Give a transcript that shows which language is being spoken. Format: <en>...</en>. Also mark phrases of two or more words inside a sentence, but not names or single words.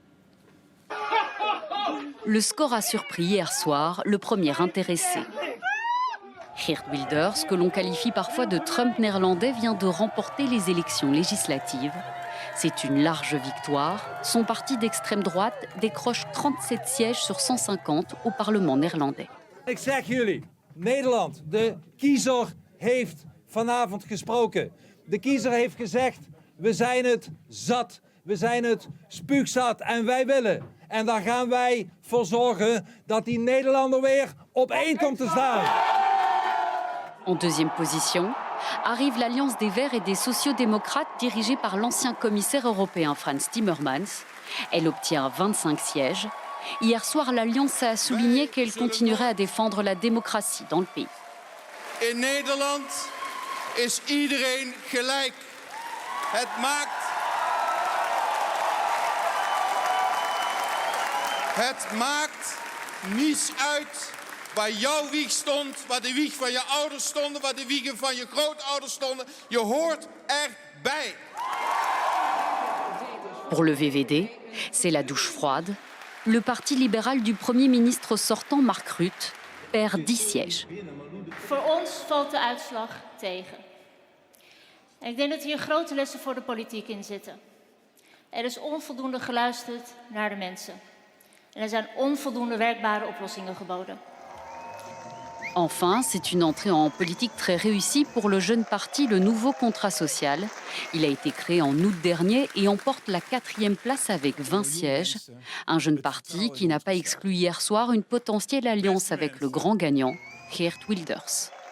<fr>Le score a surpris hier soir le premier intéressé. Geert Wilders, que l'on qualifie parfois de Trump néerlandais, vient de remporter les élections législatives. C'est une large victoire. Son parti d'extrême droite décroche 37 sièges sur 150 au Parlement néerlandais.</fr> <nl>Ik zeg jullie, Nederland, de kiezer heeft vanavond gesproken. De kiezer heeft gezegd, we zijn het zat, we zijn het spuugzat en wij willen. En daar gaan wij voor zorgen dat die Nederlander weer op één komt te staan.</nl> <fr>En deuxième position, arrive l'Alliance des Verts et des Sociaux-démocrates dirigée par l'ancien commissaire européen Frans Timmermans. Elle obtient 25 sièges. Hier soir, l'Alliance a souligné qu'elle continuerait à défendre la démocratie dans le pays.</fr> <nl>In Nederland is iedereen gelijk. Het maakt niets uit waar jouw wieg stond, waar de wieg van je ouders stonden, waar de wiegen van je grootouders stonden. Je hoort erbij.</nl> <fr>Pour le VVD, c'est la douche froide. Le parti libéral du Premier ministre sortant, Mark Rutte, perd 10 sièges.</fr> <nl>Voor ons valt de uitslag tegen. En ik denk dat hier grote lessen voor de politiek in zitten. Er is onvoldoende geluisterd naar de mensen. En er zijn onvoldoende werkbare oplossingen geboden.</nl> <fr>Enfin, c'est une entrée en politique très réussie pour le jeune parti Le Nouveau Contrat Social. Il a été créé en août dernier et emporte la 4e place avec 20 sièges. Un jeune parti qui n'a pas exclu hier soir une potentielle alliance avec le grand gagnant, Geert Wilders.</fr>